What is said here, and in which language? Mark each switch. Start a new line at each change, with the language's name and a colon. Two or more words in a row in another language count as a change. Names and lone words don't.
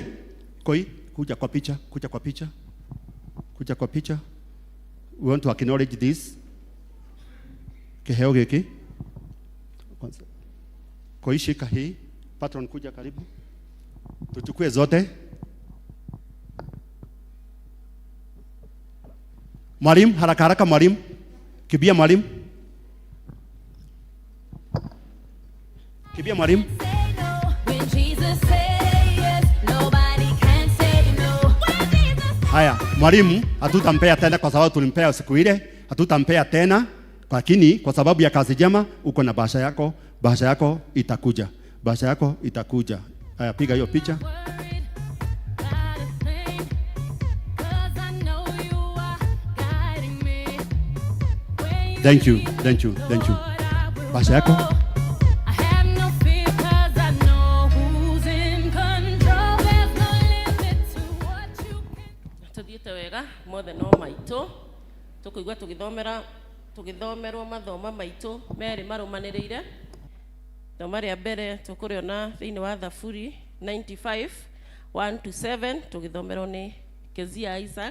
Swahili: Koi, kuja kwa picha. Kuja kwa picha.
English: We want to acknowledge this.
Kikuyu: Kiheo giki.
Swahili: Koi, shika hii. Patron, kuja karibu. Tuchukue zote. Mwalimu, haraka haraka mwalimu. Kibia mwalimu. Kibia mwalimu. Haya, mwalimu hatutampea tena kwa sababu tulimpea siku ile, hatutampea tena, lakini kwa sababu ya kazi njema uko na bahasha yako, bahasha yako itakuja. Haya, piga hiyo picha.
English: Thank you.
Swahili: Bahasha yako.
Kikuyu: Mothe no maitũ tũkũigua tũgĩthomerwo mathoma maitũ merĩ marũmanĩrĩire. Thoma rĩa mbere tũkũrĩona thĩinĩ wa Thaburi 95:1-7 tũgĩthomerwo nĩ Kezia Isaac.